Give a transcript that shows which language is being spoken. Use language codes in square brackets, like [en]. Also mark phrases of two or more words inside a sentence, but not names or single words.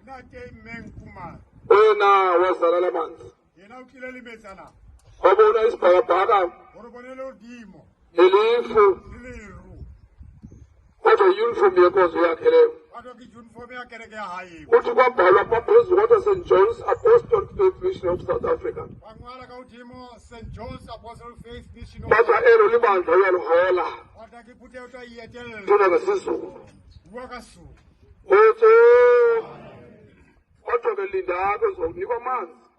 [zu] Wena wazala lamanzi. Wabona isibhakabhaka. Elifu. Kodwa uniform yenkonzo yakhe leyo. Uthi kwabhalwa phezulu kodwa St. John's Apostolic Faith Mission of South Africa. Batha elo libandla uyalihola. Thina ngesizulu. Uthi kodwa ke lindako uzokunikwa amanzi.